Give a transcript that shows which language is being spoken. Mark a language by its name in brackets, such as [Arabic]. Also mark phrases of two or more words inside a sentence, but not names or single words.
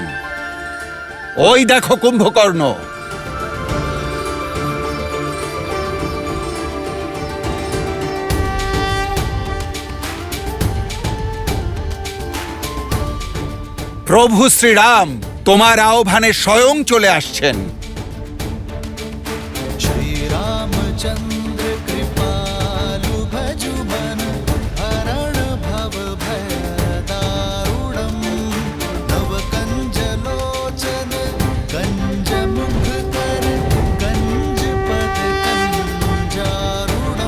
[Bangla] ওই দেখো কুম্ভকর্ণ। প্রভু শ্রীরাম তোমার আহ্বানে স্বয়ং চলে আসছেন। [Hindi] श्री रामचंद्र कृपालु भजु मन, हरण भव भय दारुणम। नव कंज लोचन कंज मुख कर, कंज पद कंजारुणम।